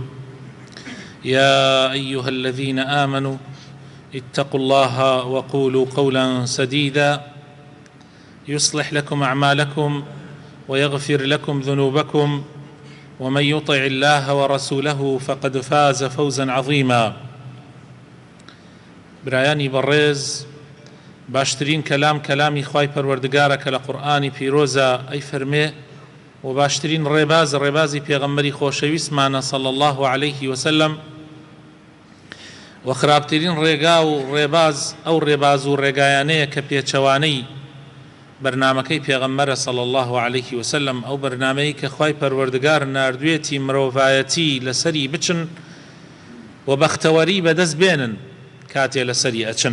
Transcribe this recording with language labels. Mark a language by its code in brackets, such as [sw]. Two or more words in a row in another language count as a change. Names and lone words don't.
[ar] يا أيها الذين آمنوا اتقوا الله وقولوا قولا سديدا يصلح لكم أعمالكم ويغفر لكم ذنوبكم، ومن يطع الله ورسوله فقد فاز فوزا عظيما. [ckb] برایانی بەڕێز، باشترین کەلام کەلامی خوای پەروەردگارە کە لە قورئانی پیرۆزە ئەی فەرمێ، و باشترین ڕێباز ڕێبازی پێغەمبەری خۆشەویستمانە [ar] صلی الله عليه وسلم، [ckb] و خراپترین ڕێگا و ڕێباز ئەو ڕێباز و ڕێگایانەیە کە پێچەوانەی بەرنامەکەی پێغەمبەرە [ar] صلی الله عليه وسلم، [ckb] ئەو بەرنامەی کە خوای پەروەردگار ناردوێتی مرۆڤایەتی لەسەری بچن و بەختەوەری بەدەست بێنن کاتێ لەسەری ئەچن.